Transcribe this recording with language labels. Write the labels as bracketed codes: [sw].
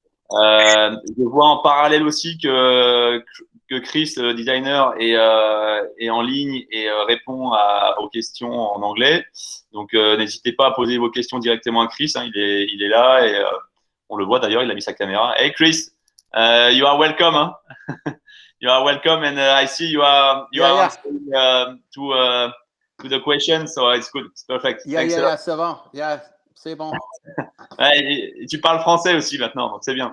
[fr] Je vois en parallèle aussi que Chris, le designer, est en ligne et répond aux questions en anglais. Donc, n'hésitez pas à poser vos questions directement à Chris. Hein, il est là et on le voit d'ailleurs, il a mis sa caméra. [en] Hey Chris, you are welcome. Hein? You are welcome, and I see you are answering to the question, so it's good, it's perfect. [fr] Yeah, c'est bon. Yeah, c'est bon. Et tu parles français aussi maintenant, donc c'est bien.